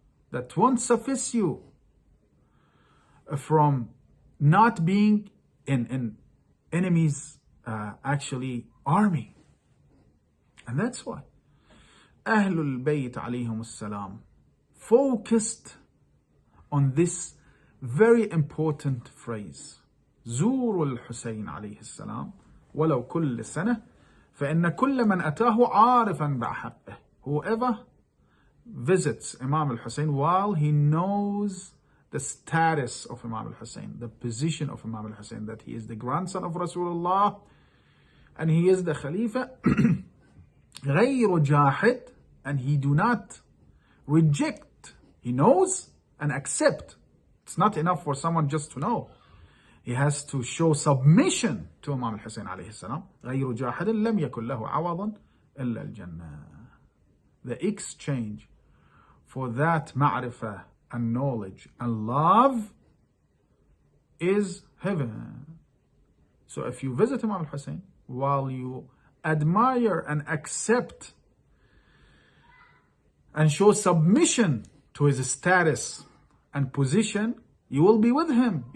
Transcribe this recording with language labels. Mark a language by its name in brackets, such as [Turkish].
[English] That won't suffice you from not being in enemy's actually army. And that's why Ahlul Bayt alayhim salam focused on this very important phrase. [Arabic] زوروا الحسين عليه السلام ولو كل سنة فإن كل من أتاه عارفا بحقه. [English] Whoever visits Imam al-Hussein while he knows the status of Imam al-Hussein, the position of Imam al-Hussein, that he is the grandson of Rasulullah and he is the Khalifa, [Arabic] غير جاحد, [English] and he do not reject, he knows and accept. It's not enough for someone just to know. He has to show submission to Imam al-Hussein alayhi salam. [Arabic] غير جاحد لم يكن له عوضا إلا الجنة. [English] The exchange for that ma'rifah and knowledge and love is heaven. So if you visit Imam al-Hussein while you admire and accept and show submission to his status and position, you will be with him.